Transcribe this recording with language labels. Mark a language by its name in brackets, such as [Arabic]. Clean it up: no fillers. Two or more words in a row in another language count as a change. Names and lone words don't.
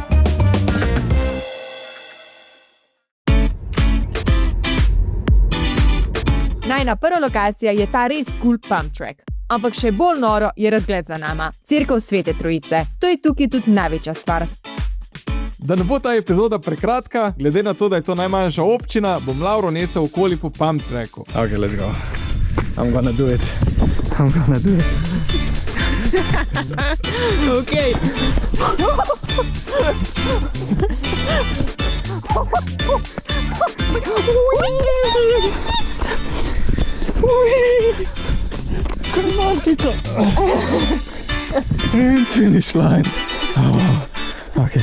[Slovenian] Najina prva lokacija je ta res [English] cool pump track. [Slovenian] Ampak še bolj noro je razgled za nama. Cerkev Svete Trojice. To je tukaj tudi največja stvar. Da ne bo ta epizoda prekratka, glede na to, da je to najmanjša občina, bom Lauro nesel okoli po [English] pump tracku. Okay, let's go. I'm gonna do it. Okay. Come on, Peter. And finish line. Oh, okay.